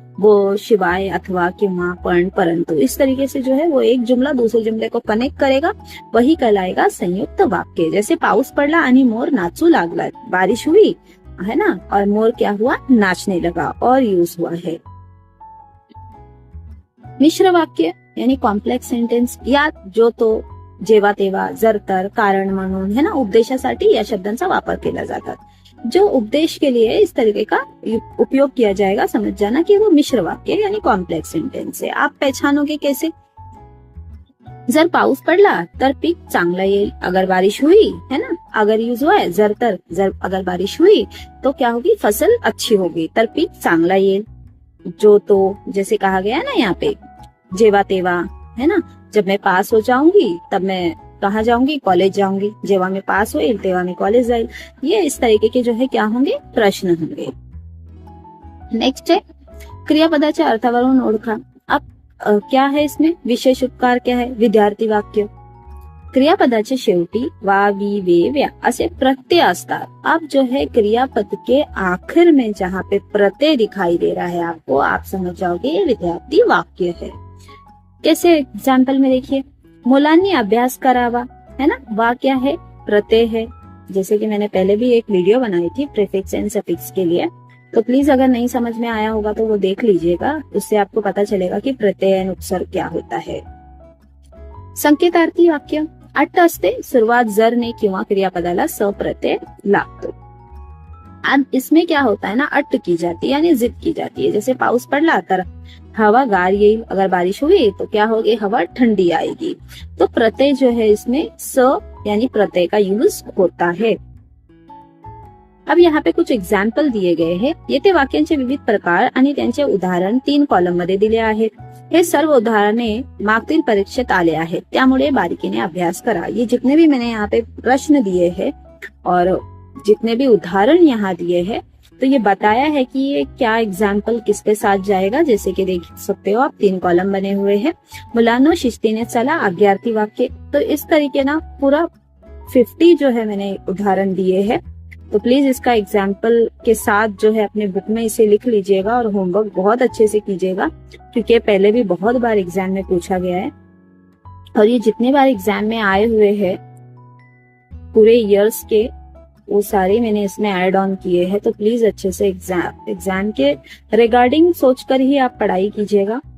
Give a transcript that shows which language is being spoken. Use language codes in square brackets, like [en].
[hi] वो, शिवाय, अथवा, किंवा, पण, परंतु, इस तरीके से जो है वो एक जुमला दूसरे जुमले को कनेक्ट करेगा, वही कहलाएगा संयुक्त वाक्य। जैसे [mr] पाऊस पडला आणि मोर नाचू लागला, [hi] बारिश हुई है ना, और मोर क्या हुआ, नाचने लगा, और यूज हुआ है। [mr] मिश्र वाक्य [hi] यानी कॉम्प्लेक्स सेंटेन्स, [mr] यात जो तो, जेव्हा तेव्हा, जर तर, कारण म्हणून है ना, उपदेशासाठी या शब्दांचा वापर केला जातात। [hi] जो उपदेश के लिए इस तरीके का उपयोग किया जाएगा, समझ जाना कि वो मिश्र वाक्य यानी कॉम्प्लेक्स सेंटेन्स है। आप पहचानोगे कैसे? [mr] जर पाऊस पडला तर पीक चांगलं येईल, [hi] अगर बारिश हुई है ना, अगर यूज हुआ है जर तर, जर अगर बारिश हुई तो क्या होगी, फसल अच्छी होगी, [mr] तर पीक चांगला येईल। [hi] जो तो, जैसे कहा गया ना यहाँ पे, जेवा तेवा है ना, जब मैं पास हो जाऊंगी तब मैं कहाँ जाऊंगी, कॉलेज जाऊंगी, [mr] जेव्हा मैं पास होईल तेव्हा मैं कॉलेज जाईल। [hi] ये इस तरीके के जो है क्या होंगे, प्रश्न होंगे। नेक्स्ट है [mr] क्रियापदाच्या अर्थावरून ओळखा। [hi] अब क्या है इसमें, विशेष उपकार क्या है, विद्यार्थी वाक्य। [mr] क्रियापदाच्या शेवटी वा, वी, वे, व्या असे प्रत्यय असतात। [hi] अब जो है क्रियापद के आखिर में जहाँ पे प्रत्यय दिखाई दे रहा है आपको, आप समझ जाओगे ये विद्यार्थी वाक्य है। कैसे, एग्जाम्पल में देखिए, [mr] मुलांनी अभ्यास करावा [hi] है ना, वा क्या है, प्रत्यय है। जैसे कि मैंने पहले भी एक वीडियो बनाई थी प्रीफिक्स एंड सफिक्स के लिए, तो प्लीज अगर नहीं समझ में आया होगा तो वो देख लीजिएगा, उससे आपको पता चलेगा कि प्रत्यय एंड उपसर्ग क्या होता है। [mr] संकेतार्थी वाक्य, अट्ट असते, सुरुवात जर ने किंवा क्रियापदाला स प्रत्यय लागतो। [hi] अब इसमें क्या होता है ना, अट्ट की जाती है यानी जिद की जाती है। जैसे [mr] पाऊस पडला तर हवा गार येईल, [hi] अगर बारिश हुई तो क्या होगी, हवा ठंडी आएगी। तो प्रत्यय जो है इसमें स यानी प्रत्यय का यूज होता है। अब यहाँ पे कुछ एग्जाम्पल दिए गए हैं। [mr] येथे वाक्यांचे विविध प्रकार आणि त्यांचे उदाहरण 3 कॉलम मध्ये दिले आहेत। हे सर्व उदाहरणे मागील परीक्षेत आले आहेत, त्यामुळे बारीकीने अभ्यास करा। [hi] ये जितने भी मैंने यहाँ पे प्रश्न दिए हैं और जितने भी उदाहरण यहाँ दिए हैं, तो ये बताया है कि ये क्या एग्जाम्पल किसके साथ जाएगा। जैसे कि देख सकते हो आप 3 कॉलम बने हुए हैं। [mr] मुलांनो शिस्तीने चला, आज्ञार्थी वाक्य। [hi] तो इस तरीके ना पूरा 50 जो है मैंने उदाहरण दिए हैं। तो प्लीज इसका एग्जाम्पल के साथ जो है अपने बुक में इसे लिख लीजिएगा और होमवर्क बहुत अच्छे से कीजिएगा, क्योंकि पहले भी बहुत बार एग्जाम में पूछा गया है और ये जितने बार एग्जाम में आए हुए हैं पूरे ईयर्स के, वो सारे मैंने इसमें ऐड ऑन किए हैं। तो प्लीज अच्छे से एग्जाम के रिगार्डिंग सोचकर ही आप पढ़ाई कीजिएगा।